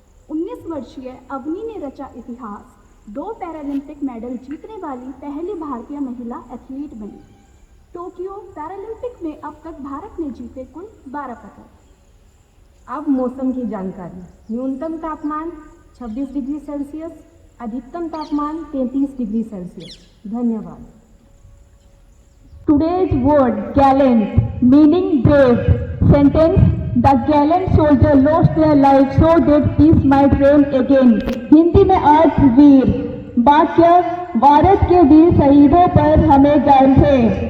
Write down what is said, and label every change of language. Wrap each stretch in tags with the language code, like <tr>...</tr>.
<hi>19 वर्षीय अवनी ने रचा इतिहास। 2 पैरालंपिक मेडल जीतने वाली पहली भारतीय महिला एथलीट बनी। टोक्यो पैरालंपिक में अब तक भारत ने जीते कुल 12 पदक। अब मौसम की जानकारी। न्यूनतम तापमान 26 डिग्री सेल्सियस, अधिकतम तापमान 33 डिग्री सेल्सियस। धन्यवाद।</hi> <en>Today's word gallant, meaning brave. Sentence: The gallant soldier lost their life so that peace might reign again.</en> <hi>Hindi में अर्थ वीर। वाक्य: भारत के वीर शहीदों पर हमें गर्व है।</hi>